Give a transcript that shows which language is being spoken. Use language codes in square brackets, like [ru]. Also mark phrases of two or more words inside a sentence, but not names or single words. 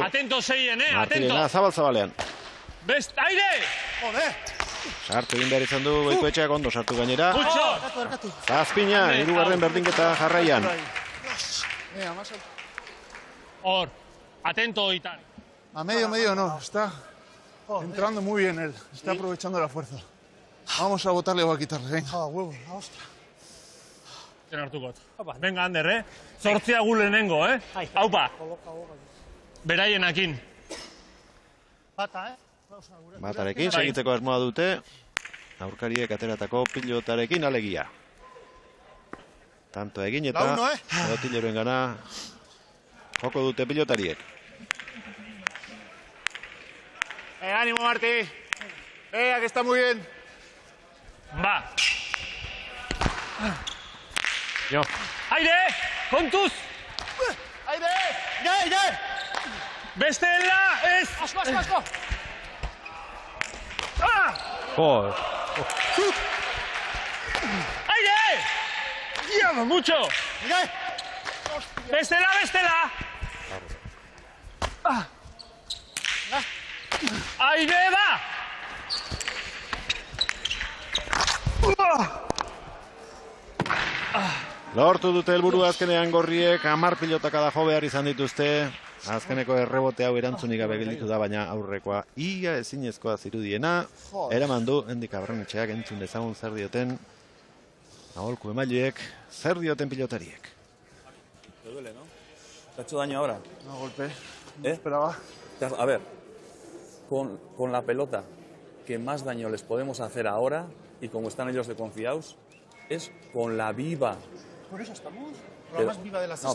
[eu] Atento zeien, atento. Martirena zabal-zabalean. Best, aire! Sartu egin behar izan du Goikoetxeak ondo sartu gainera. Zazpina, 3. berdinketa jarraian. Hor, atento oitan. [es] A medio no, está entrando muy bien él, está aprovechando la fuerza. Vamos a botarle o a quitarle, venga. Huevo, ostras. [eu] Zen hartukot. Venga, Ander, Zortzia gu lehenengo, Haupa. Beraienakin. Bata, Batarekin, segitzeko asmoa dute. Aurkariek ateratako pilotarekin alegia. Tanto egin eta Otileroen gana joko dute pilotariek. [es] Ánimo, Martí. Que está muy bien. Va. [eu] Jo. Aire! Kontuz! Aire! Aire! Bestela! Ez! Asko! [es] Joder. Aire! ¡Dios, mucho! [eu] Bestela! Aire, va! Lortu dute helburu azkenean Gorriek 10 pilotakada jo behar izan dituzte. Azkeneko errebote hau erantzunik gabe gelditu da, baina aurrekoa ia ezinezkoa zirudiena. Eraman du, hendik Barrenetxeak entzun dezagun zer dioten aholku emaileek, zer dioten pilotariek. [es] Te duele, ¿no? ¿Te ha hecho daño ahora? No, golpe. No esperaba. A ver, con la pelota que más daño les podemos hacer ahora, y como están ellos de confiados, es con la viva. Por eso estamos. La más viva de la cesta.